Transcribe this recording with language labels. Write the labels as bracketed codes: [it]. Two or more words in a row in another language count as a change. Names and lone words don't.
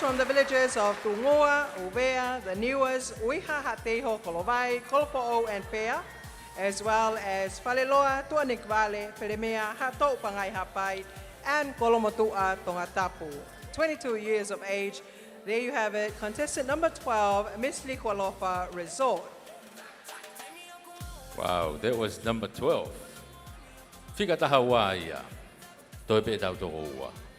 [en] from the villages of Tungoa, Uvea, the Niuas, Uiha Hateho, Kolovai, Kolpo'o, and Pea, as well as Faleloa, Tuanik Vale, Peremea, Hato Pangai Hapai, and Kolomotua Tongatapu. 22 years of age. There you have it, contestant number 12, Miss Liqualofa Resort. Wow, that was number 12. [to] Fika taha wā ia, toi pe tau toko ua.